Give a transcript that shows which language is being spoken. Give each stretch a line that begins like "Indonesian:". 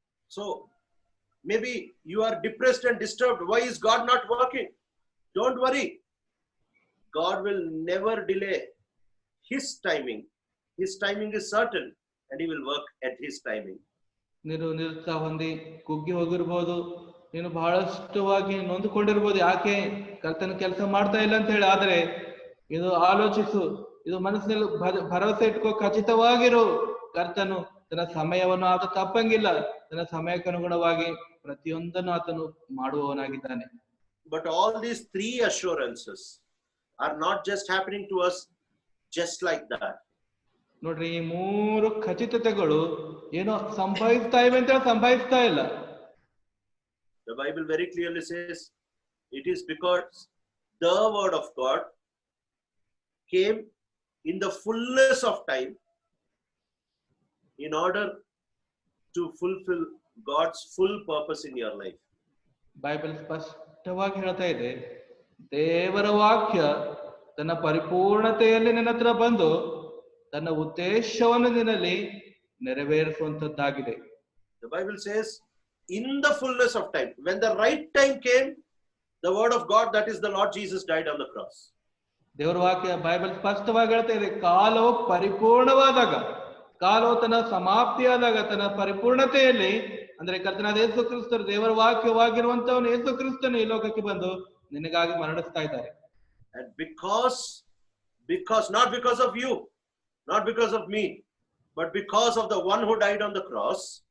English: So maybe you are depressed and disturbed. Why is God not working? Don't worry. God will never delay his timing. His timing is certain and he will work at his timing.
Kannada: ನೀನು ನಿರುತ್ಸಾಹ ಹೊಂದಿ ಕುಗ್ಗಿ ಹೋಗಿರ್ಬೋದು, ನೀನು ಬಹಳಷ್ಟುವಾಗಿ ನೊಂದುಕೊಂಡಿರ್ಬೋದು, ಯಾಕೆ ಕರ್ತನ ಕೆಲಸ ಮಾಡ್ತಾ ಇಲ್ಲ ಅಂತ ಹೇಳಿ. ಆದ್ರೆ ಇದು ಆಲೋಚಿಸು, ಇದು ಮನಸ್ಸಿನಲ್ಲಿ ಭರವಸೆ ಇಟ್ಕೋ, ಖಚಿತವಾಗಿರು, ಕರ್ತನು ತನ್ನ ಸಮಯವನ್ನು ಆತ ತಪ್ಪಂಗಿಲ್ಲ, ತನ್ನ ಸಮಯಕ್ಕೆ ಅನುಗುಣವಾಗಿ ಪ್ರತಿಯೊಂದನ್ನು ಆತನು ಮಾಡುವವನಾಗಿದ್ದಾನೆ.
English: But all these three assurances are not just happening to us just like that.
Kannada: ನೋಡ್ರಿ, ಈ 3 ಖಚಿತತೆಗಳು ಏನೋ ಸಂಭವಿಸ್ತಾ ಇವೆ ಅಂತ ಸಂಭವಿಸ್ತಾ ಇಲ್ಲ.
English: The Bible very clearly says it is because the word of God came in the fullness of time in order to fulfill God's full purpose in your life.
Kannada: Bible ಸ್ಪಷ್ಟವಾಗಿ ಹೇಳ್ತಾ ಇದೆ, ದೇವರ ವಾಕ್ಯ ತನ್ನ ಪರಿಪೂರ್ಣತೆಯಲ್ಲಿ ನಿನ್ನ ಹತ್ರ ಬಂದು ತನ್ನ ಉದ್ದೇಶವನ್ನು ನಿನ್ನಲ್ಲಿ ನೆರವೇರಿಸುವಂತದ್ದಾಗಿದೆ.
English: The Bible says in the fullness of time, when the right time came, the word of God, that is the Lord Jesus, died on the cross.
Kannada: ದೇವರ ವಾಕ್ಯ ಬೈಬಲ್ ಸ್ಪಷ್ಟವಾಗಿ ಹೇಳ್ತಾ ಇದೆ, ಕಾಲವು ಪರಿಪೂರ್ಣವಾದಾಗ, ಕಾಲವು ತನ್ನ ಸಮಾಪ್ತಿಯಾದಾಗ, ತನ್ನ ಪರಿಪೂರ್ಣತೆಯಲ್ಲಿ, ಅಂದ್ರೆ ಕರ್ತನಾದ ಯೇಸು ಕ್ರಿಸ್ತರು ದೇವರ ವಾಕ್ಯವಾಗಿರುವಂತವನು ಯೇಸು ಕ್ರಿಸ್ತನು ಈ ಲೋಕಕ್ಕೆ ಬಂದು ನಿನಗಾಗಿ ಮರಣಿಸ್ತಾ ಇದ್ದಾರೆ.
English: And because not because of you, not because of me, but because of the one who died on the cross.